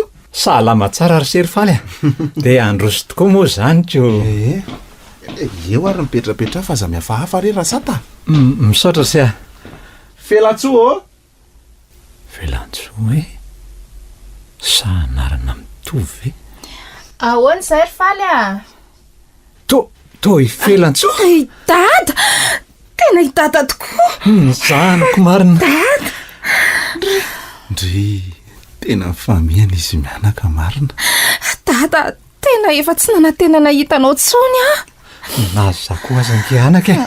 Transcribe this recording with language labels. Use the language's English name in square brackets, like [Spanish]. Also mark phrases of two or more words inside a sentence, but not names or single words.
[Malagasy] Salama tsara ry sery faly a. Dia androso tokoa moa izany ko. Eo ary mipetrapetra fa aza mihafahafa re Rasata. Misaotra se a. Fialan-tsoa ô. Fialan-tsoa e? Sa anarana mitovy e? Ahoana izay ry faly a? To i fialan-tsoa. Dada! Tena i dada tokoa. Zanako marina. Dada! Ndry tena mifamihana izy mianaka marina. Dada, tena efa tsy nanantenana hitanao tsony a. Nazako aza ngianaka e.